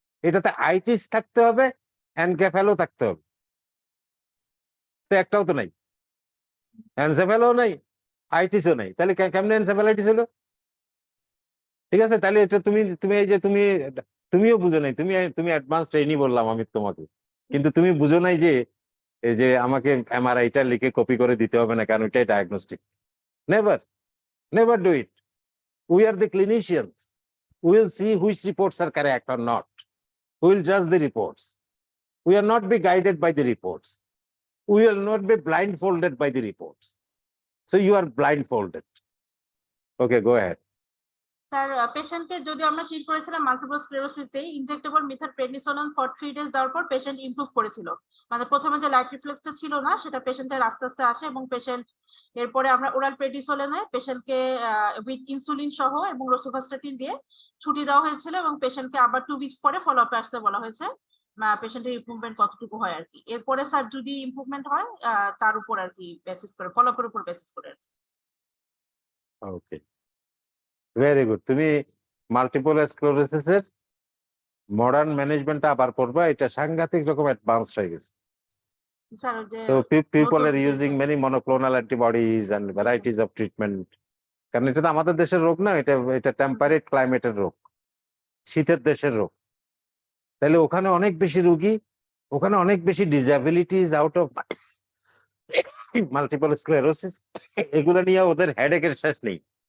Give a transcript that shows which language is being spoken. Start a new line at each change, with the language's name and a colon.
Bangla: এটাতে আইটিস থাকতে হবে, এনকেফালো থাকতে হবে, তো একটাও তো নাই, এনসেফালো নাই, আইটিসও নাই, তাহলে কেমনে এনসেফালাইটিস হলো? ঠিক আছে, তাহলে এটা তুমি তুমি এই যে তুমিও বুঝো নাই, তুমি অ্যাডভান্স ট্রেনিং বললাম আমি তোমাকে, কিন্তু তুমি বুঝো নাই যে এই যে আমাকে এমআরআইটা লিখে কপি করে দিতে হবে না, কারণ এটাই diagnostic.
English: Never, never do it. We are the clinicians, we will see which reports are correct or not. We will judge the reports. We will not be guided by the reports. We will not be blindfolded by the reports. So you are blindfolded. Okay, go ahead.
Bangla: Sir পেশেন্টকে যদি আমরা treat করেছিলাম multiple sclerosis দিয়ে injectable মিথারপ্রেডনিসোলন for 3 days দেওয়ার পর patient improve করেছিল। মানে প্রথমে যে লাইট রিফ্লেক্সটা ছিল না সেটা পেশেন্টের আস্তে আস্তে আসে, এবং পেশেন্ট এরপরে আমরা ওরাল প্রেডিসোলেনে পেশেন্টকে উইথ ইনসুলিন সহ এবং রোসুভাস্টাটিন দিয়ে ছুটি দেওয়া হয়েছিল, এবং পেশেন্টকে আবার 2 weeks পরে ফলো আপে আসতে বলা হয়েছে পেশেন্টের ইমপ্রুভমেন্ট কতটুকু হয় আর কি। এরপরে স্যার যদি ইমপ্রুভমেন্ট হয় তার উপর আর কি বেসিস করে, ফলো আপের উপর বেসিস করে।
English: Okay.
Bangla: Very good. তুমি মাল্টিপল স্ক্লেরোসিসের মডার্ন ম্যানেজমেন্টটা আবার পড়বা, এটা সাংঘাতিক রকম অ্যাডভান্স হয়ে গেছে। স্যার যে
English: So people are using many monoclonal antibodies and varieties of treatment.
Bangla: কারণ এটা তো আমাদের দেশের রোগ না, এটা টেম্পারেট ক্লাইমেটের রোগ, শীতের দেশের রোগ। তাহলে ওখানে অনেক বেশি রোগী, ওখানে অনেক বেশি disabilities out of multiple sclerosis, এগুলো নিয়ে ওদের হেডেকের শেষ নেই।